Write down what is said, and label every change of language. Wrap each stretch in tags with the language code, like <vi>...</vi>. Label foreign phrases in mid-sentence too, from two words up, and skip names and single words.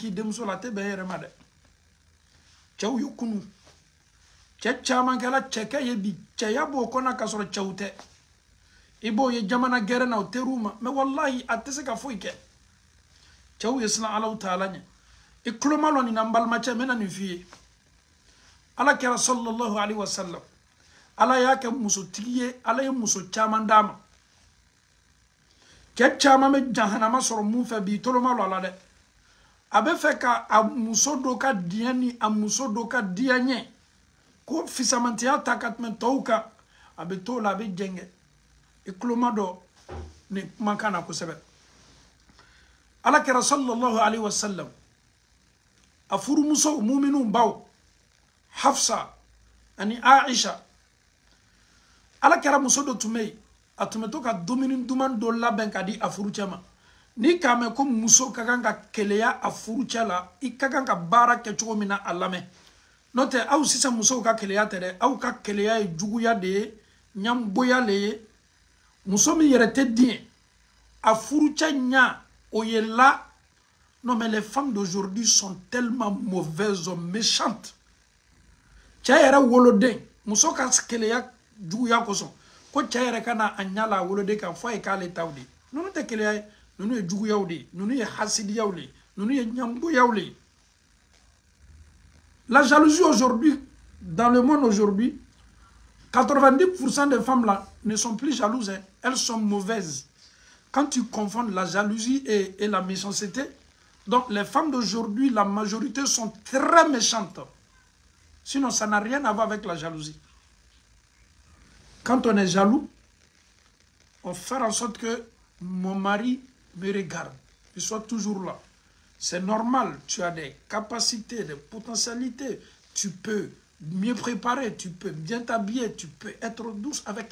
<bm>k'i denmuso la a tɛ bɛn e yɛrɛ ma dɛ cɛw ye kunu cɛ caman kɛla cɛkɛ ye bi cɛya b'o kɔnɔ k'a sɔrɔ cɛw tɛ i b'o ye jamana gɛrɛ na o teriw ma mɛ wallahi a tɛ se ka foyi kɛ cɛw ye silan</bm> <ar>الله تعالى</ar> <bm>ɲɛ i tulo ma lɔ nin na n balimacɛ n bɛna nin f'i ye Ala kɛra</bm> <ar>صلى الله عليه وسلم</ar> <bm>Ala y'a kɛ musotigi ye Ala ye muso caman d'a ma cɛ caman bɛ jahanama sɔrɔ mun fɛ bi i tulo ma lɔ a la dɛ a bɛ fɛ ka a muso dɔ ka diɲɛ ni a muso dɔ ka diɲɛ ɲɛ ko fisamantiya ta ka tɛmɛ tɔw kan a bɛ t'o la a bɛ jɛngɛ i tulo ma dɔ nin kumakan na kosɛbɛ Ala kɛra</bm> <ar>صلى الله عليه وسلم</ar> <bm>a furumuso muminun baw Hafsa ani Aisha Ala kɛra muso dɔ tun bɛ yen a tun bɛ to ka dumuni duman dɔ labɛn ka di a furucɛ ma n'i k'a mɛn ko muso ka kan ka keleya a furucɛ la i ka kan ka baara kɛ cogo min na a lamɛn n'o tɛ aw sisan musow ka keleya tɛ dɛ aw ka keleya ye juguya de ye ɲangoya de ye muso min yɛrɛ tɛ den a furucɛ ɲa o ye la</bm> <fr>non mais les femmes d'aujourd'hui sont tellement mauvaises méchantes</fr> <bm>cɛ yɛrɛ woloden muso ka keleya juguya kosɔn ko cɛ yɛrɛ ka na a ɲa la a woloden kan fɔ a ye k'ale taw de ye ninnu tɛ keleya ye ninnu ye juguyaw de ye ninnu ye hasidiyaw de ye ninnu ye ɲangoyaw de ye la</bm> <fr>jalousie aujourd'hui dans le monde aujourd'hui 90% des femmes là ne sont plus jalouses hein. Elles sont mauvaises quand tu confonds la jalousie et la méchanceté donc les femmes d'aujourd'hui la majorité sont très méchantes sinon ça n'a rien à voir avec la jalousie quand on est jaloux on fait en sorte que mon mari me regarde il soit toujours là c'est normal, tu as des capacités, des potentialités, tu peux mieux préparer, tu peux bien t'habiller, tu peux être douce avec ta...</fr>